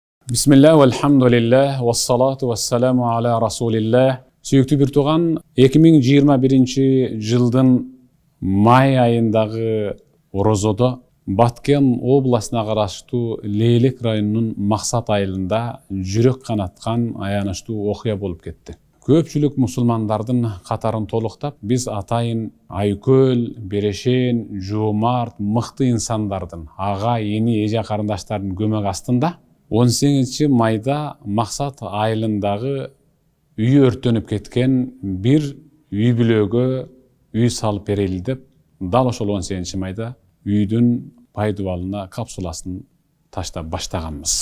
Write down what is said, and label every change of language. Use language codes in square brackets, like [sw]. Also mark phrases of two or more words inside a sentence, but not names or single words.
[ar] بسم الله، والحمد لله، والصلاة والسلام على رسول الله. [ky] Сүйікті бір туған, 2021 жылдың май айындағы орозода Баткен обласына қараштуу Лейлек районунун Максат айылында жүрөк канаткан аянычтуу окуя болуп кетти. Көпчүлүк мусулмандардын катарын толуктап, биз атайын Айкөл, Берешен, Жомарт, мыкты инсандардын, ага, эни, эже карындаштардын көмөк астында 18 майда Максат айылындагы үй өртөнүп кеткен бир үй бүлөгө үй салып берели деп, дал ошол 18 майда үйдүн пайдубалына капсуласын таштап баштаганбыз.